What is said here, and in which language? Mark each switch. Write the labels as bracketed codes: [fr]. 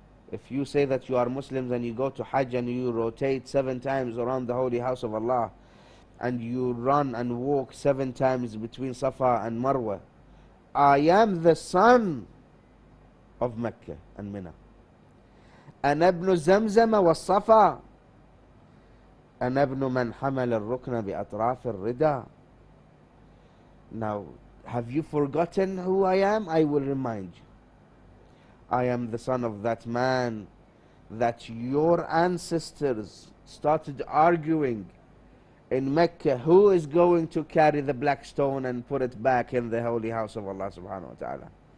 [en] If you say that you are Muslims and you go to Hajj and you rotate 7 times around the holy house of Allah, and you run and walk 7 times between Safa and Marwa, I am the son of Mecca and Mina. [ar] أنا ابن زمزم والصفا أنا ابن من حمل الركن بأطراف الردى. [en] Now, have you forgotten who I am? I will remind you. I am the son of that man that your ancestors started arguing in Mecca, who is going to carry the black stone and put it back in the holy house of Allah subhanahu wa ta'ala.